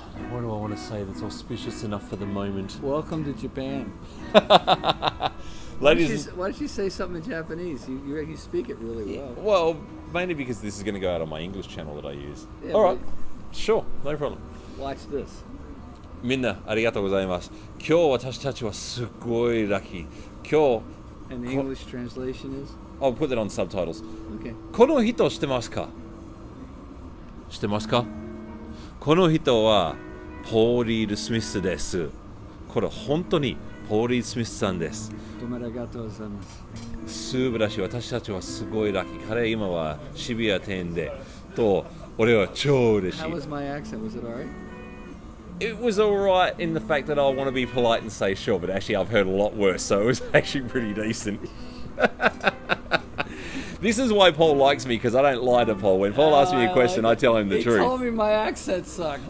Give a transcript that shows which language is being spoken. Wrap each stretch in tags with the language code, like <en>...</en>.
<en>What do I want to say that's auspicious enough for the moment? Welcome to Japan. Ladies, Why don't you say something in Japanese? You speak it really well. well, mainly because this is going to go out on my English channel that I use. Yeah, All right, sure, no problem. Watch this.</en> <ja>みんなありがとうございます。今日私たちはすごいラッキー。今日</ja> <en>And the English translation is? I'll put that on subtitles. Okay.</en> <ja>この人知ってますか？知ってますか？この人はポーリー・スミスです。これ本当にポーリー・スミスさんです。どうもありがとうございます。素晴らしい。私たちはすごいラッキー。彼今は渋谷店でと俺は超嬉しい。</ja> <en>How was my accent? Was it alright? It was alright in the fact that I want to be polite and say sure, but actually I've heard a lot worse, so it was actually pretty decent. This is why Paul likes me, because I don't lie to Paul. When Paul asks me a question, I tell him the truth. He told me my accent sucked.</en>